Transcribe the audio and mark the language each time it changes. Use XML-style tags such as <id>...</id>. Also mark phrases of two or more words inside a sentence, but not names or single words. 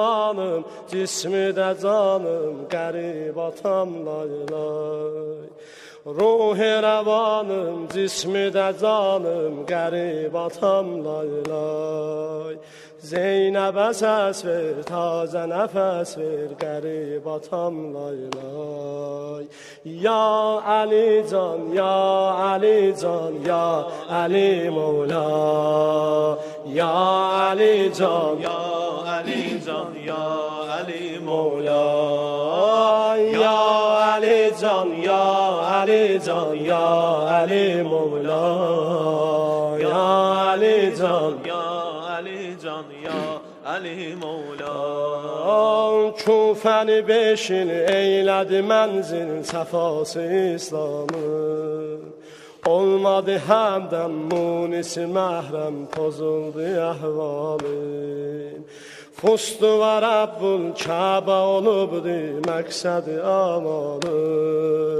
<az>rəvanım, cismi də canım, qərib atam lay lay. Ruhi rəvanım, cismi də canım, qərib atam lay lay. Zeynəbə səs ver, tazə nəfəs ver, qərib atam lay lay. Ya Ali can, ya Ali can, ya Ali Mevla. Ya Ali can, ya Ali can, ya Ali Mevla. Ya Ali can, ya Ali can, ya Ali Mevla. Ya Ali can, ya Ali can, ya Ali Mevla. Kufəni beşin eylədi mənzil səfası İslamın. Olmadı həmdən munisi məhrəm, pozuldu əhvalım.</az> <ar>فزت ورب الكعبة</ar> <az>olubdu məqsədi amalım.</az>